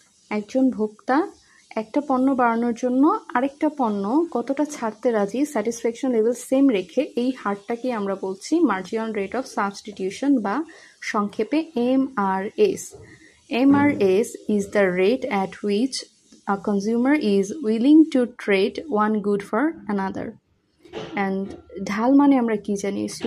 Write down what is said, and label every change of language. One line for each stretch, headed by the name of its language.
Bangla: একজন ভোক্তা একটা পণ্য বাড়ানোর জন্য আরেকটা পণ্য কতটা ছাড়তে রাজি স্যাটিসফ্যাকশন লেভেল সেম রেখে, এই হারটাকে আমরা বলছি মার্জিনাল রেট অফ সাবস্টিটিউশন, বা সংক্ষেপে MRS.
English: MRS is the rate at which a consumer is willing to trade one good for another. And
Bangla: ঢাল মানে আমরা কি জানি?